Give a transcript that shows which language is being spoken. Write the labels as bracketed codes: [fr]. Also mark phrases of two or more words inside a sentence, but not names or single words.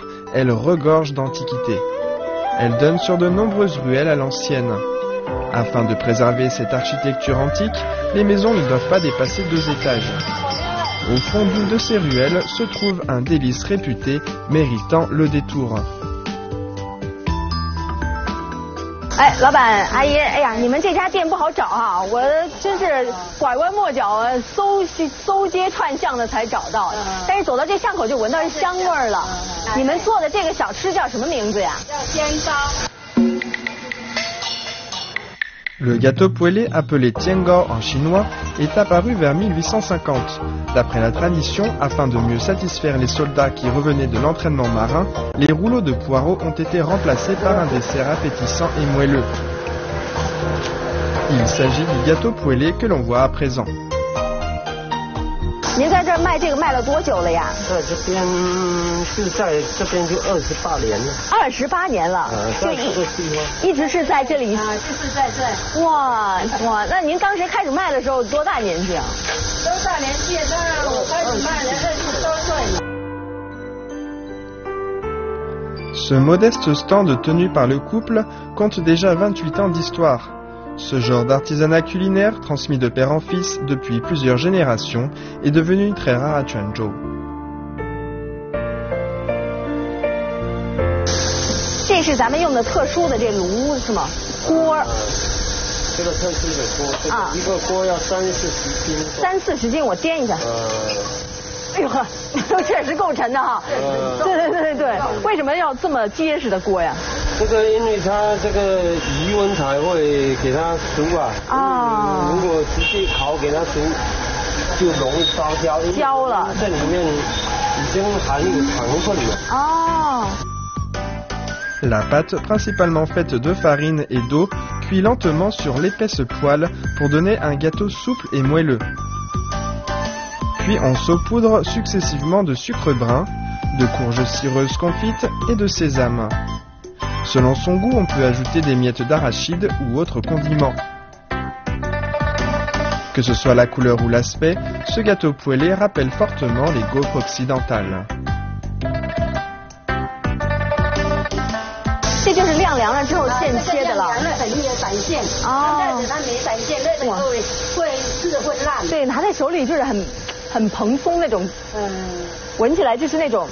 [fr] Elle regorge d'antiquités. Elle donne sur de nombreuses ruelles à l'ancienne. Afin de préserver cette architecture antique, les maisons ne doivent pas dépasser 2 étages. Au fond d'une de ces ruelles se trouve un délice réputé, méritant le détour. [zh] 哎，老板阿姨，哎呀，你们这家店不好找啊，我真是拐弯抹角搜街串巷的才找到，但是走到这巷口就闻到香味儿了。你们做的这个小吃叫什么名字呀？叫煎糕。 [fr] Le gâteau poêlé, appelé tiengao en chinois, est apparu vers 1850. D'après la tradition, afin de mieux satisfaire les soldats qui revenaient de l'entraînement marin, les rouleaux de poireaux ont été remplacés par un dessert appétissant et moelleux. Il s'agit du gâteau poêlé que l'on voit à présent. [zh] 您在这儿卖这个卖了多久了呀？在这边就28年了。 28年了，在这个地方一直是在这里。就是在这。哇，那您当时开始卖的时候多大年纪啊？多大年纪？那我开始卖的20多岁。 [fr] Ce modeste stand tenu par le couple compte déjà 28 ans d'histoire. Ce genre d'artisanat culinaire, transmis de père en fils depuis plusieurs générations, est devenu très rare à Quanzhou. [zh] 这是咱们用的特殊的这炉是吗？锅。这个特殊的锅，啊，一个锅要30-40斤。 30-40斤，我掂一下。哎呦呵，确实够沉的哈。对，为什么要这么结实的锅呀？这个因为它这个余温才会给它熟啊。啊。如果直接烤给它熟，就容易烧焦。焦了。这里面已经含有糖分了。哦。 [fr] La pâte, principalement faite de farine et d'eau, cuit lentement sur l'épaisse poêle pour donner un gâteau souple et moelleux. Puis on saupoudre successivement de sucre brun, de courges cireuses confites et de sésame. Selon son goût, on peut ajouter des miettes d'arachide ou autres condiments. Que ce soit la couleur ou l'aspect, ce gâteau poêlé rappelle fortement les gaufres occidentales. [zh] 这就是晾凉了之后现切的了。晾凉了很散线。哦。它没散线，那个会烂。对，拿在手里就是很蓬松那种。闻起来就是那种。